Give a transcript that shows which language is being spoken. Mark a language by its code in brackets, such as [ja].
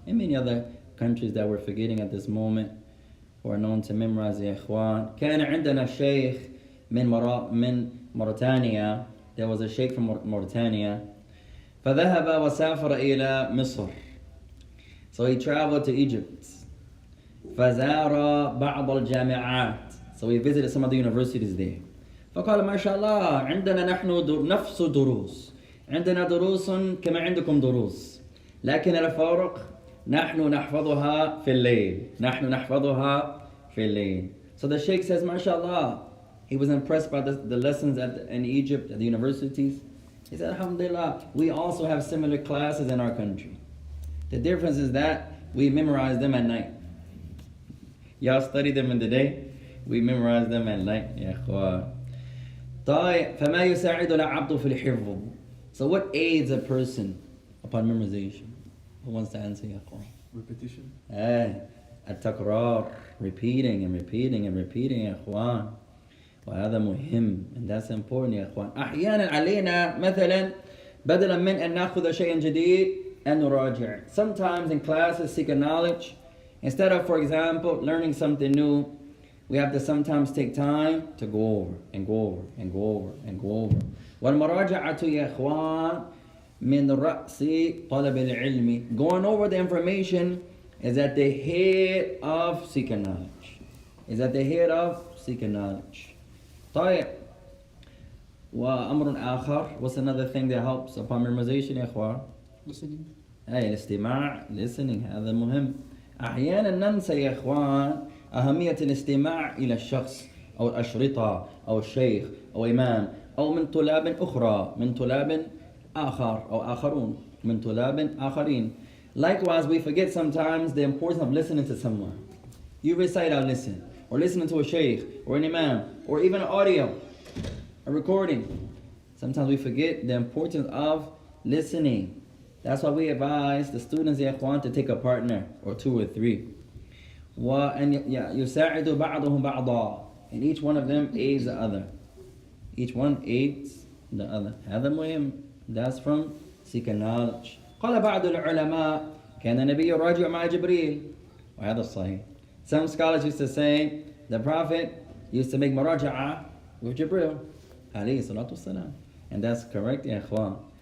[en] And many other countries that we're forgetting at this moment who are known to memorize, ya ikhwan. [ar] كان عندنا شيخ من موريتانيا. [en] There was a sheikh from Mauritania. [ar] فذهب وسافر إلى مصر. [en] So he traveled to Egypt. [ar] فزار بعض الجامعات. [en] So he visited some of the universities there. [ar] فقال ما شاء الله عندنا نحن نفس دروس. عندنا دروس كما عندكم دروس. لكن الفرق نحن نحفظها في الليل. نحن نحفظها في الليل. [en] So the sheikh says, MashaAllah, he was impressed by the lessons in Egypt, at the universities. He said, Alhamdulillah, we also have similar classes in our country. The difference is that we memorize them at night. Y'all study them in the day, we memorize them at night. [ar] يا إخوان. طيب, فما يساعد العبد في الحفظ. [en] So what aids a person upon memorization? Who wants to answer, [ar] يا إخوان? [en] Repetition. التكرار, repeating and repeating and repeating, [ar] يا إخوان. وهذا مهم, [en] and that's important, [ar] يا إخوان. أحيانا علينا مثلا بدلا من أن نأخذ شيئا جديد أن نراجع. [en] Sometimes in classes seeking knowledge, instead of, for example, learning something new, we have to sometimes take time to go over and go over and go over and go over. والمراجعة يا إخوان من رأس طلب العلم. Going over the information is at the head of seeking knowledge. Is at the head of seeking knowledge. [ar] طيب. وأمر آخر, [en] what's another thing that helps upon memorization [ar] يا إخوان? [en] Listening. [ar] الاستماع, listening, هذا مهم. أحيانا ننسى يا إخوان أهمية الاستماع إلى الشخص أو الأشرطة أو الشيخ أو إمام أو من طلاب أخرى, من طلاب آخر أو آخرون, من طلاب آخرين. [en] Likewise, we forget sometimes the importance of listening to someone. You recite, I'll listen. Or listening to a sheikh, or an imam, or even an audio, a recording. Sometimes we forget the importance of listening. That's why we advise the students, ya ikhwan, to take a partner, or two or three. [ar] يساعد بعضهم بعضا. [en] And each one of them aids the other. Each one aids the other. [ar] هذا مهم. [en] That's from seeking knowledge. [ar] قال بعض العلماء كان النبي يراجع مع جبريل وهذا الصحيح. [en] Some scholars used to say the Prophet used to make muraja'a with Jibril عليه الصلاة والسلام. And that's correct [ar] يا إخوان.